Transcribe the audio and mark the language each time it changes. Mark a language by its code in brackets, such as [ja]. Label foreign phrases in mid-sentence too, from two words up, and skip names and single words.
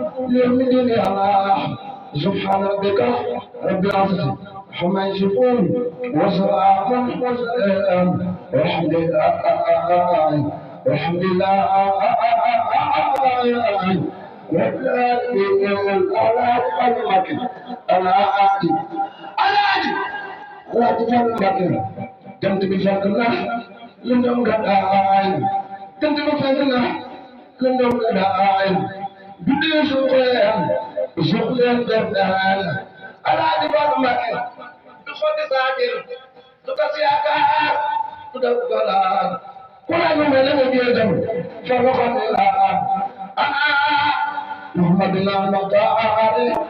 [ar] يوم الدين يا الله سبحان ربك رب العزة عما يصفون وسلام والحمد لله والحمد لله رب العالمين [wo] ala tufal Mbàkke jant bi fekk na lëndëm nga daay jant bi fekk na lëndëm nga daay guddee suux leen def daal ala tufal Mbàkke du xotti saakir du tas yaakaar du def galaar ku la ñu mel ne géejam fa loxoon la ana Muhammadina Muxtaar